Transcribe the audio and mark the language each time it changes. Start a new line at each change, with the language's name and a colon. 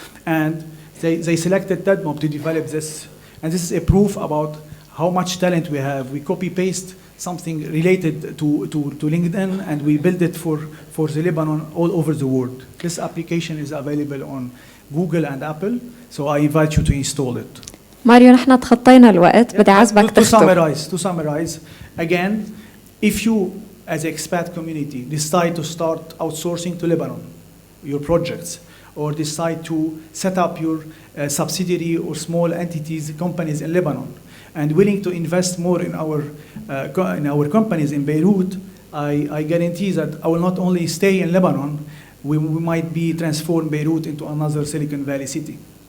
English: And they selected TEDMOB to develop this. And this is a proof about how much talent we have. We copy-paste something related to LinkedIn, and we build it for the Lebanon all over the world. This application is available on Google and Apple, so I invite you to install it.
Arabic: ماريو نحن تخطينا الوقت, بدي عزبك تختم.
English: To summarize, again, if you as an expat community decide to start outsourcing to Lebanon, your projects, or decide to set up your subsidiary or small entities, companies in Lebanon, and willing to invest more in our companies in Beirut, I guarantee that I will not only stay in Lebanon, we might be transform Beirut into another Silicon Valley city.